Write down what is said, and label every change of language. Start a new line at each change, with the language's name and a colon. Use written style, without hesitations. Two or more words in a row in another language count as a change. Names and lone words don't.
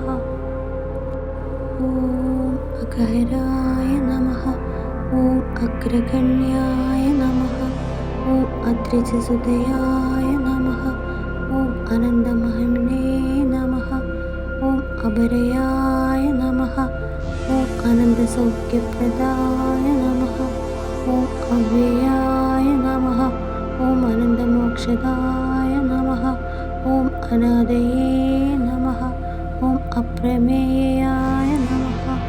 Sanskrit: ॐ अघराय नमः। ॐ अग्रगण्याय नमः। ॐ अद्रिजसुतयाय नमः। ॐ आनन्दमहिम्ने नमः। ॐ अपरयाय नमः. ॐ अनन्तसौख्यप्रदाय नमः. ॐ अव्ययाय नमः। ॐ अनन्तमोक्षदाय नमः. ॐ अनादये नमः। ॐ अप्रमेयाय नमः.